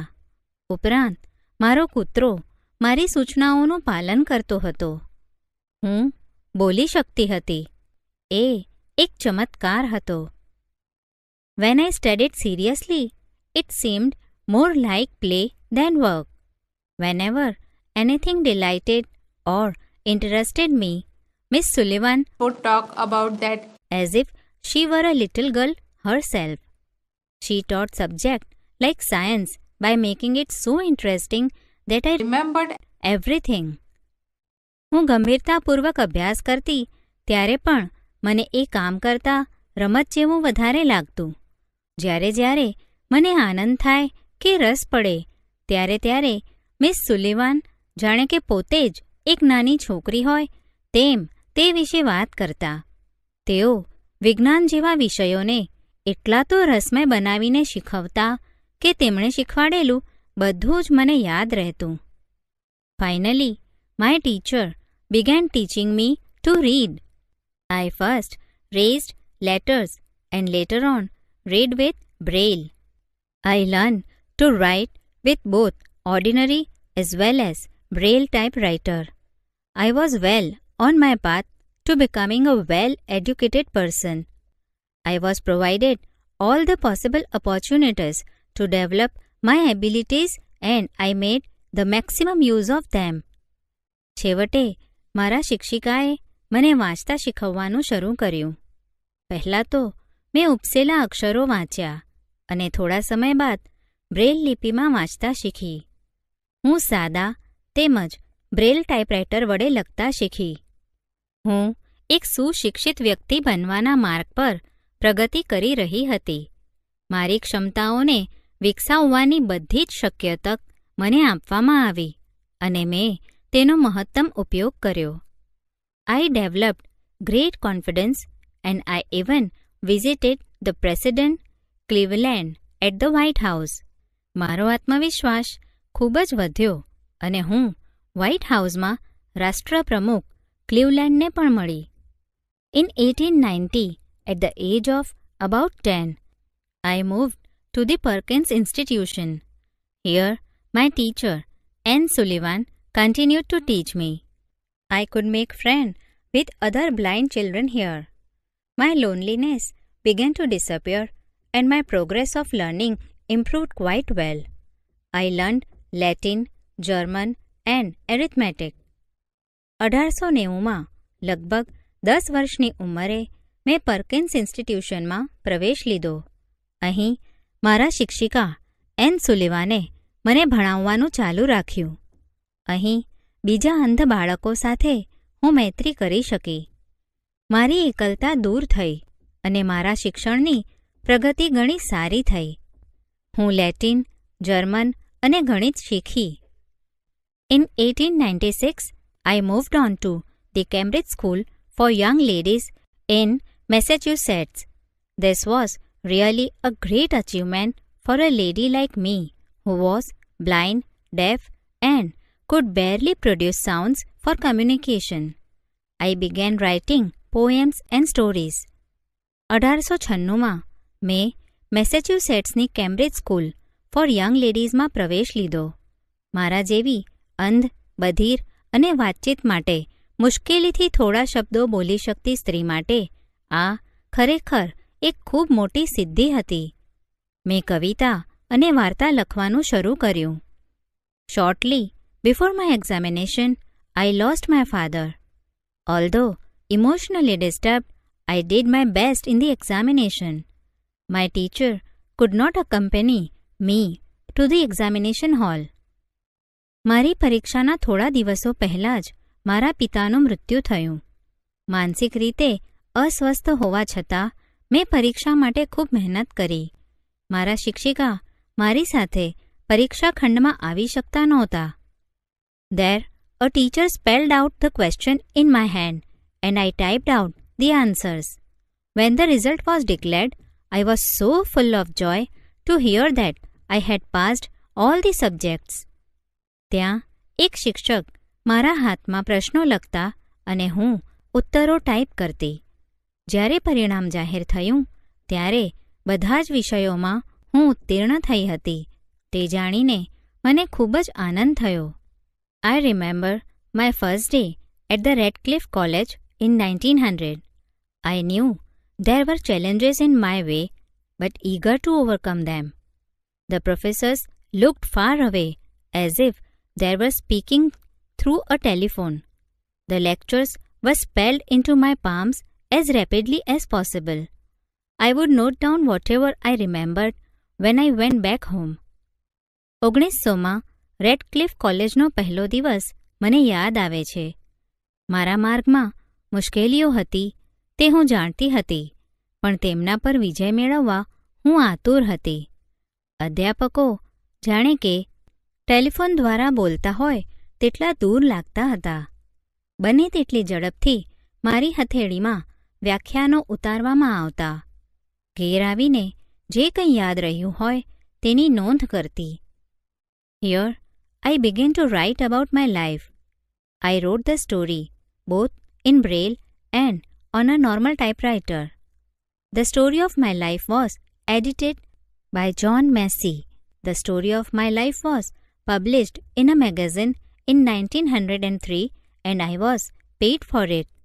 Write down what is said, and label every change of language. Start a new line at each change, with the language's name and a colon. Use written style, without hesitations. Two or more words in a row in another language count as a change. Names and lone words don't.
Gujarati: ઉપરાંત મારો કૂતરો મારી સૂચનાઓનું પાલન કરતો હતો. હું બોલી શકતી હતી. એ એક ચમત્કાર હતો.
English: When I studied seriously, it seemed more like play than work. Whenever anything delighted or interested me, Miss Sullivan would talk about that as if she were a little girl herself. She taught subjects like science by making it so interesting that I remembered everything.
Gujarati: હું ગંભીરતાપૂર્વક અભ્યાસ કરતી ત્યારે પણ મને એ કામ કરતાં રમત જેવું વધારે લાગતું. જ્યારે મને આનંદ થાય કે રસ પડે ત્યારે મિસ સુલિવાન જાણે કે પોતે જ એક નાની છોકરી હોય તેમ તે વિશે વાત કરતા. તેઓ વિજ્ઞાન જેવા વિષયોને એટલા તો રસમય બનાવીને શીખવતા કે તેમણે શીખવાડેલું બધું જ મને યાદ રહેતું.
English: Finally, my teacher began teaching me to read. I first raised letters and later on read with Braille. I learned to write with both ordinary as well as Braille typewriter. I was well on my path to becoming a well-educated person. I was provided all the possible opportunities to develop my abilities and I made the maximum use of them.
Gujarati: છેવટે મારા શિક્ષિકાએ મને વાંચતા શીખવવાનું શરૂ કર્યું. પહેલાં તો મેં ઉપસેલા અક્ષરો વાંચ્યા અને થોડા સમય બાદ બ્રેલ લિપિમાં વાંચતા શીખી. હું સાદા તેમજ બ્રેલ ટાઈપરાઇટર વડે લખતા શીખી. હું એક સુશિક્ષિત વ્યક્તિ બનવાના માર્ગ પર પ્રગતિ કરી રહી હતી. મારી ક્ષમતાઓને વિકસાવવાની બધી જ શક્ય તક મને આપવામાં આવી અને મેં તેનો મહત્તમ ઉપયોગ કર્યો.
English: I developed great confidence and I even visited the President Cleveland at the White House.
Gujarati: મારો આત્મવિશ્વાસ ખૂબ જ વધ્યો અને હું વ્હાઇટ હાઉસમાં રાષ્ટ્રપ્રમુખ ક્લીવલેન્ડને પણ મળી.
English: In 1890, at the age of about 10, I moved to the Perkins Institution. Here, my teacher, Anne Sullivan, continued to teach me. I could make friends with other blind children here. My loneliness began to disappear and my progress of learning improved quite well. I learned Latin, German and arithmetic.
Gujarati: 1890માં લગભગ 10 વર્ષની ઉંમરે મેં પર્કિન્સ ઇન્સ્ટિટ્યુશનમાં પ્રવેશ લીધો. અહીં મારા શિક્ષિકા એન સુલિવાને મને ભણાવવાનું ચાલુ રાખ્યું. અહીં બીજા અંધ બાળકો સાથે હું મૈત્રી કરી શકી. મારી એકલતા દૂર થઈ અને મારા શિક્ષણની પ્રગતિ ઘણી સારી થઈ. હું લેટિન, જર્મન અને ગણિત શીખી.
English: In 1896, I moved on to the Cambridge School for Young Ladies in Massachusetts. This was really a great achievement for a lady like me who was blind, deaf, and could barely produce sounds for communication. I began writing poems and stories.
Gujarati: 1896માં મેં મેસેચ્યુસેટ્સની કેમ્બ્રિજ સ્કૂલ ફોર યંગ લેડીઝમાં પ્રવેશ લીધો. મારા જેવી અંધ, બધિર અને વાતચીત માટે મુશ્કેલીથી થોડા શબ્દો બોલી શકતી સ્ત્રી માટે આ ખરેખર એક ખૂબ મોટી સિદ્ધિ હતી. મેં કવિતા અને વાર્તા લખવાનું શરૂ કર્યું.
English: Shortly before my examination, I lost my father. Although emotionally disturbed, I did my best in the examination. My teacher could not accompany me to the examination hall.
Gujarati: મારી પરીક્ષાના થોડા દિવસો પહેલાં જ મારા પિતાનું મૃત્યુ થયું. માનસિક રીતે અસ્વસ્થ હોવા છતાં મેં પરીક્ષા માટે ખૂબ મહેનત કરી. મારા શિક્ષિકા મારી સાથે પરીક્ષા ખંડમાં આવી શકતા નહોતા.
English: There, a teacher spelled out the question in my hand and I typed out the answers. When the result was declared, I was so full of joy to hear that I had passed all the subjects.
Gujarati: ત્યાં એક શિક્ષક મારા હાથમાં પ્રશ્નો લખતા અને હું ઉત્તરો ટાઈપ કરતી. જ્યારે પરિણામ જાહેર થયું ત્યારે બધા જ વિષયોમાં હું ઉત્તીર્ણ થઈ હતી. તે જાણીને મને ખૂબ જ આનંદ થયો.
English: I remember my first day at the Radcliffe College in 1900. I knew there were challenges in my way, but eager to overcome them. The professors looked far away, as if they were speaking through a telephone. The lectures were spelled into my palms as rapidly as possible. I would note down whatever I remembered when I went back home.
Gujarati: 1900માં રેડક્લિફ કોલેજનો પહેલો દિવસ મને યાદ આવે છે. મારા માર્ગમાં મુશ્કેલીઓ હતી તે હું જાણતી હતી, પણ તેમના પર વિજય મેળવવા હું આતુર હતી. અધ્યાપકો જાણે કે ટેલિફોન દ્વારા બોલતા હોય તેટલા દૂર લાગતા હતા. બને તેટલી ઝડપથી મારી હથેળીમાં વ્યાખ્યાનો ઉતારવામાં આવતા. ઘેર આવીને જે કંઈ યાદ રહ્યું હોય તેની નોંધ કરતી.
English: Here, I began to write about my life. I wrote the story both in Braille and on a normal typewriter. The story of my life was edited by John Massey. The story of my life was published in a magazine in 1903 and I was paid for it.